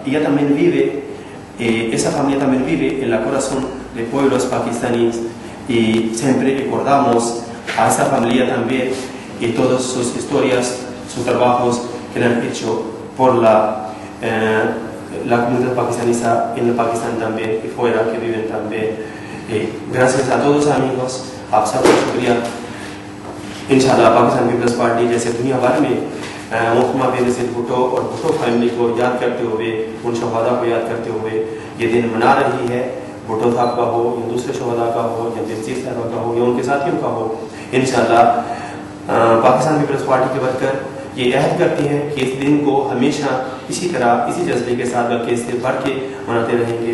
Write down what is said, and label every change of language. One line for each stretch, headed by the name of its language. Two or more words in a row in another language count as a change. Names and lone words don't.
Spanish: Ella también vive, esa familia también vive en el corazón de pueblos pakistaníes y siempre recordamos a esa familia también y todas sus historias, sus trabajos que han hecho por la comunidad pakistanesa en el Pakistán también y fuera que viven también. Gracias a todos amigos,
Urdu: آپ سب کو شکریہ. ان شاء اللہ پاکستان پیپلز پارٹی جیسے دنیا بھر میں محترمہ بینظیر بھٹو اور بھٹو فیملی کو یاد کرتے ہوئے، ان شہداء کو یاد کرتے ہوئے یہ دن منا رہی ہے. بھٹو صاحب کا ہو یا دوسرے شہداء کا ہو یا بینظیر صاحب کا ہو یا ان کے ساتھیوں کا ہو، ان شاء اللہ پاکستان پیپلز پارٹی کے بڑھ کر یہ عہد کرتی ہے کہ اس دن کو ہمیشہ اسی طرح، اسی جذبے کے ساتھ بلکہ اس سے بڑھ کے مناتے رہیں گے.